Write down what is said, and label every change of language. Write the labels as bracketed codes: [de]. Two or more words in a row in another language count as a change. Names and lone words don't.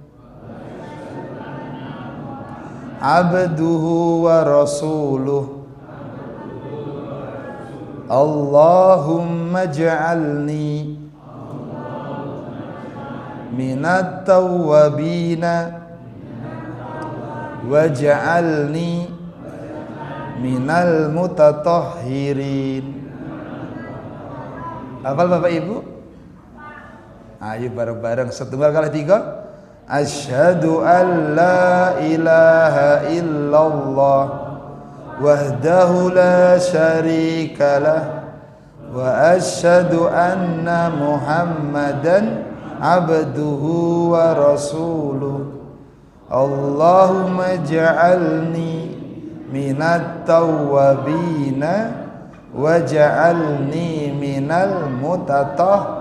[ar] عبده ورسوله، اللهم اجعلني من التوابين واجعلني من المتطهرين. [id] Hafal Bapak Ibu? [jv] Ayo bareng-bareng setunggal kali tiga. [ar] أشهد أن لا إله إلا الله وحده لا شريك له وأشهد أن محمدا عبده ورسوله. اللهم اجعلني من التوابين واجعلني من المتط.